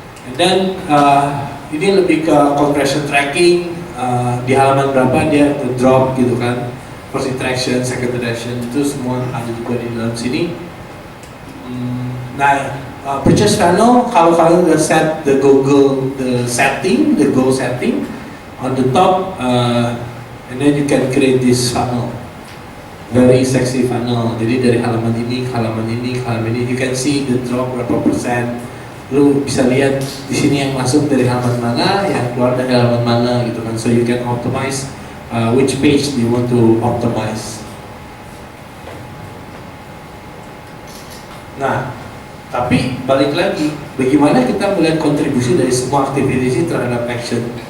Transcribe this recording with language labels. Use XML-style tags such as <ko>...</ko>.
<id>And then ini lebih ke conversion tracking, di halaman berapa dia drop gitu kan, first interaction, second interaction, itu semua ada juga di dalam sini.</id> <en>Nah, purchase funnel, kalau kalian udah set the goal setting on the top, and then you can create this funnel, very sexy funnel.</en> <id>Jadi dari halaman ini ke halaman ini ke halaman ini, you can see the drop berapa persen. Lu bisa lihat di sini yang masuk dari halaman mana, yang keluar dari halaman mana gitu kan.</id> <en>So you can optimize which page you want to optimize.</en> <id>Nah, tapi balik lagi, bagaimana kita melihat kontribusi dari semua aktivitas terhadap action?</id>